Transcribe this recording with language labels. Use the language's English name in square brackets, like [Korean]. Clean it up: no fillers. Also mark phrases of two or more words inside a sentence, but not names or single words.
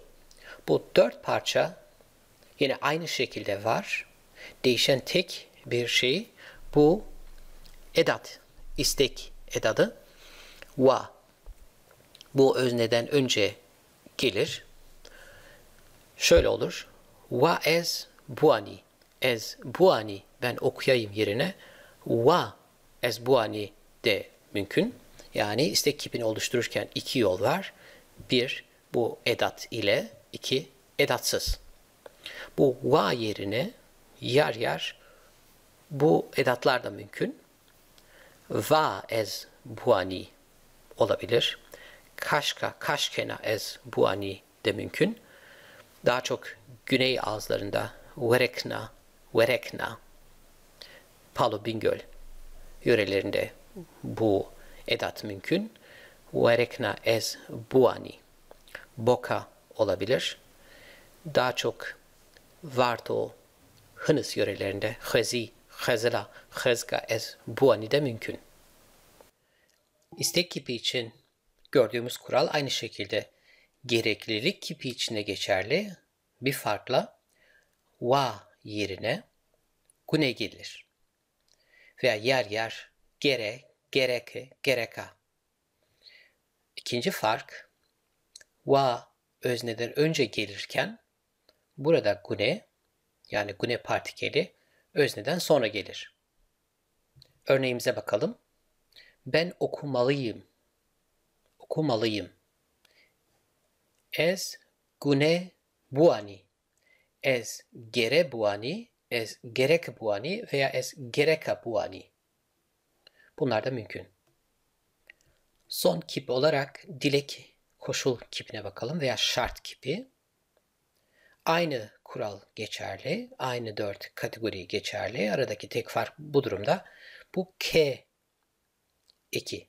[Turkish] Bu dört parça yine aynı şekilde var. Değişen tek bir şey bu edat, istek edadı. Wa. Bu özneden önce gelir. Şöyle olur. [Zaza] Wa ez buani. Ez buani [Turkish] ben okuyayım yerine [Zaza] wa ez buani [Turkish] de mümkün. Yani istek kipini oluştururken iki yol var. Bir, bu edat ile, iki, edatsız. Bu va yerine yer yer bu edatlar da mümkün. [Zaza] Va ez buani [Turkish] olabilir. [Zaza] Kaşkena ez buani [Turkish] de mümkün. Daha çok güney ağızlarında verekna, Palu Bingöl yörelerinde bu edat mümkün. [Zaza] Verekna ez buani. Boka olabilir. [Turkish] Daha çok Varto, Hınıs yörelerinde [Zaza] Hezga ez buani [Turkish] de mümkün. İstek kipi için gördüğümüz kural aynı şekilde gereklilik kipi için de geçerli. Bir farkla wa yerine gune gelir. Veya yer yer gereka. İkinci fark wa özneden önce gelirken burada gune yani gune partikeli özneden sonra gelir. Örneğimize bakalım. Ben okumalıyım. [Zaza] Ez gune buani. Ez gere buani, ez gerek buani veya ez gereka buani. [Turkish] Bunlar da mümkün. Son kip olarak dilek koşul kipine bakalım veya şart kipi. Aynı kural geçerli, aynı dört kategori geçerli. Aradaki tek fark bu durumda bu K eki.